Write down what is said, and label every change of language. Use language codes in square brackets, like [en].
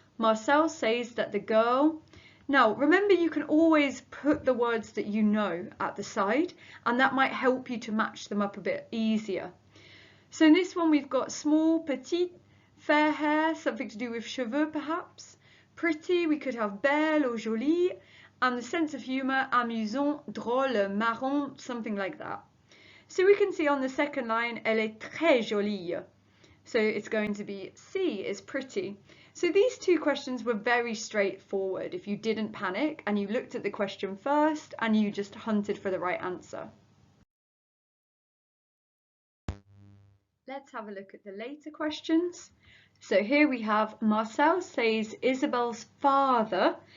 [en] Marcel says that the girl... Now, remember, you can always put the words that you know at the side, and that might help you to match them up a bit easier. So in this one, we've got small, petite, fair hair, something to do with cheveux perhaps. Pretty, we could have belle or jolie, and the sense of humour, amusant, drôle, marrant, something like that. So we can see on the second line, [fr] elle est très jolie. [en] So it's going to be C is pretty. So these two questions were very straightforward if you didn't panic and you looked at the question first and you just hunted for the right answer. Let's have a look at the later questions. So here we have Marcel says Isabel's father.